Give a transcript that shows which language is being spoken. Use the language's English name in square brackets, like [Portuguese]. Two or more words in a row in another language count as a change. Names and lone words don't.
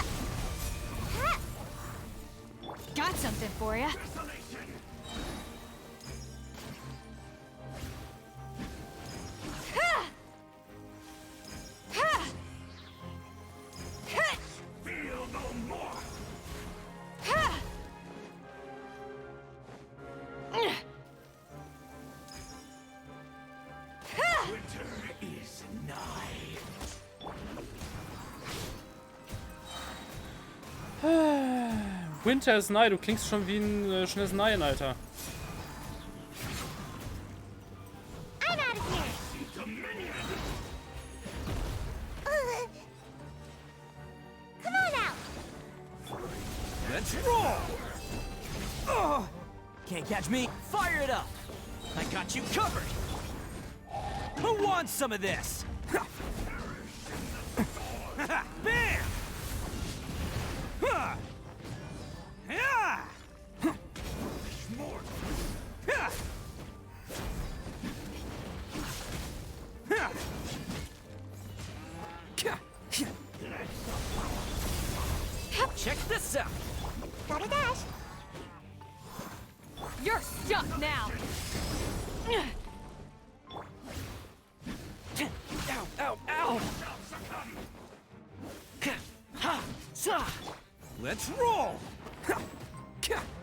[English] Ha. Got something for ya. Ha. Ha. Ha. Feel no more. Ha. Winter is nigh. Winter is nigh. [German] Du klingst schon wie ein schnelles Nein, Alter. [English] I'm out of here. Come on out. Let's roll. Oh. Can't catch me. Fire it up. I got you covered. Who wants some of this? Bam! Ha! Yeah! Ha! Ha! Check this out. Gotta dash. You're stuck now. Ow, ow, ow! Ha! Sa! Let's roll! Ha! Ka!